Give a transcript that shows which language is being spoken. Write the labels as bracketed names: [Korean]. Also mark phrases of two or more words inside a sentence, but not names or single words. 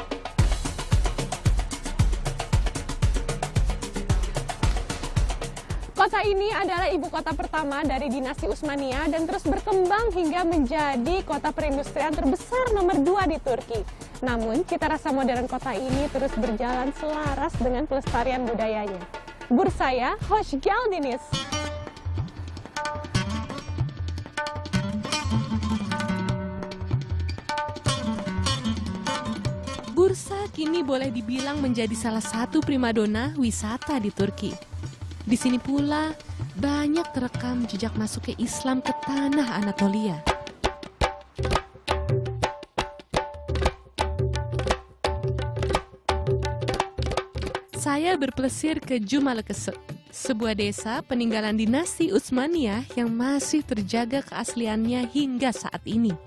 [Indonesian] terus berkembang hingga menjadi kota perindustrian terbesar nomor 2 di Turki. Namun, cita rasa modern kota ini terus berjalan selaras dengan pelestarian budayanya. [Turkish] Bursaya, hoş geldiniz. [Indonesian] Bursa kini boleh dibilang menjadi salah satu primadona wisata di Turki. Di sini pula banyak terekam jejak masuknya Islam ke tanah Anatolia. Saya berpelesir ke Cumalıkesir, sebuah desa peninggalan dinasti Utsmaniyah yang masih terjaga keasliannya hingga saat ini.